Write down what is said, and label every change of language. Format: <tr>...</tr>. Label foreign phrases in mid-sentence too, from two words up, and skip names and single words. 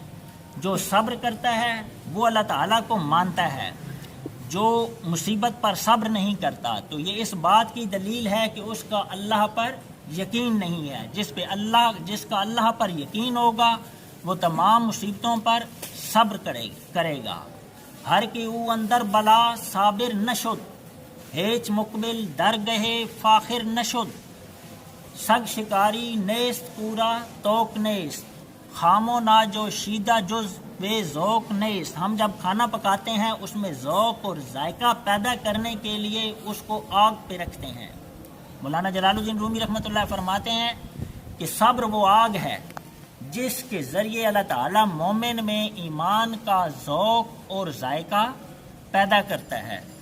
<ur>جو صبر کرتا ہے وہ اللہ تعالیٰ کو مانتا ہے، جو مصیبت پر صبر نہیں کرتا تو یہ اس بات کی دلیل ہے کہ اس کا اللہ پر یقین نہیں ہے۔ جس کا اللہ پر یقین ہوگا وہ تمام مصیبتوں پر صبر کرے گا۔</ur> <fa>ہر کی او اندر بلا صابر نشد، ہیچ مقبل درگہ فاخر نشد، سگ شکاری نیست پورا توک نیست، خامو نا جو شیدہ جز بے ذوق نیست۔</fa> <ur>ہم جب کھانا پکاتے ہیں اس میں ذوق اور ذائقہ پیدا کرنے کے لیے اس کو آگ پہ رکھتے ہیں۔ مولانا جلال الدین رومی رحمۃ اللہ فرماتے ہیں کہ صبر وہ آگ ہے جس کے ذریعے اللہ تعالیٰ مومن میں ایمان کا ذوق اور ذائقہ پیدا کرتا ہے۔</ur>